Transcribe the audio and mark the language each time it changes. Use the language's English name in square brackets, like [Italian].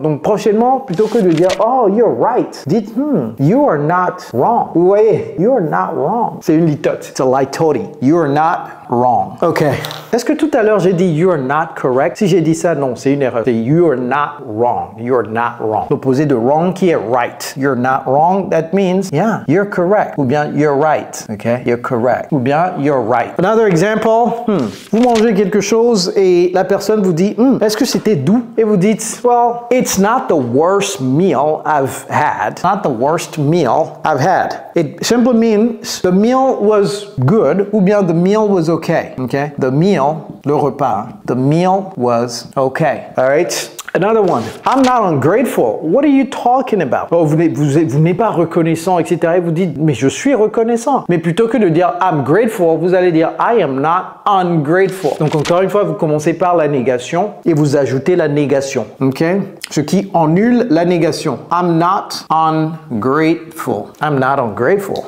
[French] Donc, prochainement, plutôt que de dire, oh, [English] you're right, [French] dites, [English] you are not wrong. [French] Vous voyez, [English] you are not wrong. [French] C'est une litote. [English] It's a litote. You are not wrong. OK. [French] Est-ce que tout à l'heure, j'ai dit [English] you are not correct? [French] Si j'ai dit ça, non, c'est une erreur. C'est [English] you are not wrong. You are not wrong. [French] L'opposé de [English] wrong [French] qui est [English] right. You're not wrong, that means, yeah, you're correct. [French] Ou bien [English] you're right. OK? You're correct. Ou bien you're right. Another example, [French] vous mangez quelque chose et la personne vous dit, est-ce que c'était doux? Et vous dites, [English] well, it's not the worst meal I've had. Not the worst meal I've had. It simply means the meal was good [French] ou bien [English] the meal was okay. Okay? The meal, [French] le repas, [English] the meal was okay. All right? Another one. I'm not ungrateful. What are you talking about? [French] Oh, vous n'êtes pas reconnaissant, etc. Et vous dites, mais je suis reconnaissant. Mais plutôt que de dire [English] I'm grateful, [French] vous allez dire [English] I am not ungrateful. [French] Donc encore une fois, vous commencez par la négation et vous ajoutez la négation. OK? Ce qui annule la négation. [English] I'm not ungrateful. I'm not ungrateful.